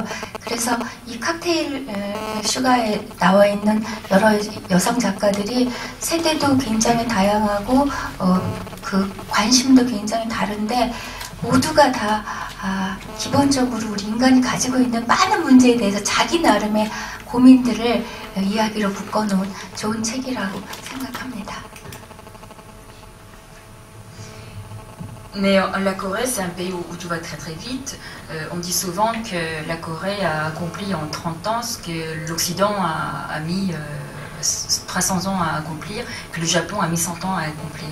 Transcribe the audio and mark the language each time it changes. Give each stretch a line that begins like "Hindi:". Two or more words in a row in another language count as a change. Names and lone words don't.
Korean: 그래서 이 칵테일 슈가에 나와 있는 여러 여성 작가들이 세대도 굉장히 다양하고 그 관심도 굉장히 다른데 모두가 다 기본적으로 우리 인간이 가지고 있는 많은 문제에 대해서 자기 나름의 고민들을 이야기로 묶어놓은 좋은 책이라고 생각합니다.
French: Mais la Corée, c'est un pays où tout va très très vite. On dit souvent que la Corée a accompli en 30 ans ce que l'Occident a mis 300 ans à accomplir, que le Japon a mis 100 ans à accomplir.